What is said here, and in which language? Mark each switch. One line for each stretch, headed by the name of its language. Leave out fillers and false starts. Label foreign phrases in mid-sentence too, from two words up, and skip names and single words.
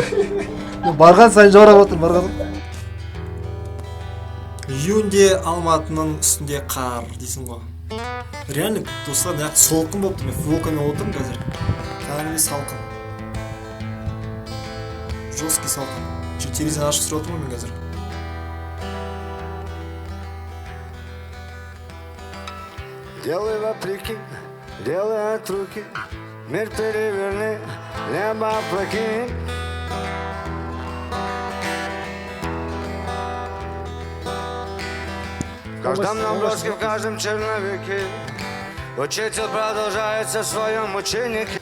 Kazakh: Барған сайын жаурап отыр, барған. Июньде Алматының үстінде қар дейсің ғой. Реально, достар, солқын болып тұр. Мен футболкамен отырмын қазір. Кәдімгі салқын. Жесткий салқын. Телевизор ашып тұрып отырмын мен қазір.
Russian: Делай вопреки, делай от руки, мир переверни, небо опрокинь. В каждом наброске, в каждом черновике учитель продолжается в своем ученике.